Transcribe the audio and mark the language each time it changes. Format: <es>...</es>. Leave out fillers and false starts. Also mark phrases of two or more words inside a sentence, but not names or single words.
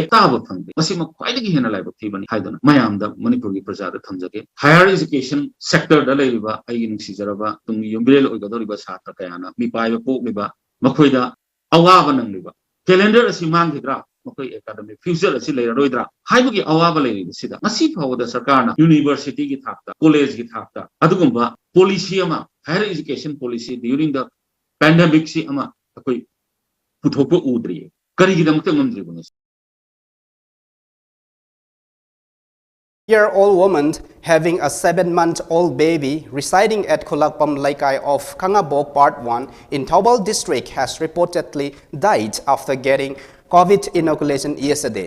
<mni>taba phangde masima khwaidagi hena laiba thibani haidana mayamda Manipur gi praja da thamjage</mni> <en>higher education sector</en> <mni>da leiba ai nungsijaraba tungi yombirel oigadoriba satra kayana mi paiba pokliba makhoida awaba nangliba calendar asi manghidra makoi academic future asi leiraroidra haibagi awaba leiriba sida masi phawda sarkarna university gi thakta college gi thakta adugumba policy ama</mni> <en>higher education policy during the pandemic</en> <mni>si ama akoi puthokpa udri karigi damakta ngamdribuna</mni> <en>Year-old woman having a 7-month-old baby residing at Kulakpam Laikai of Kangabok Part 1 in Taobao district has reportedly died after getting COVID inoculation yesterday.</en>